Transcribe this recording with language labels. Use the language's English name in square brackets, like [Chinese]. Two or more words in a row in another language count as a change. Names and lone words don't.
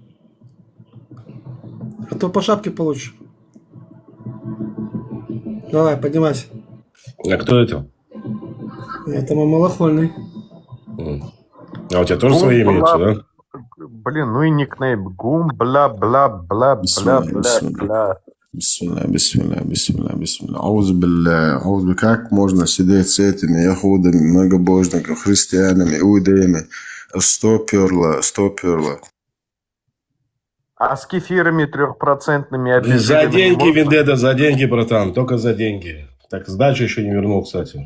[Russian] А то по шапке получишь. Давай, поднимайся. А кто это? Это мой малахольный. А у тебя тоже свои имеются, да? Блин, ну и никнейм. Гум, бла-бла-бла-бла-бла-бла. Бисмилля. Аузу, как можно сидеть с этими яхудами, многобожниками, христианами, иудеями? Стоперло. А с кефирами 3% обезьянами? За деньги, Вендетта, за деньги, братан. Только за деньги. Так, сдачу еще не вернул, кстати.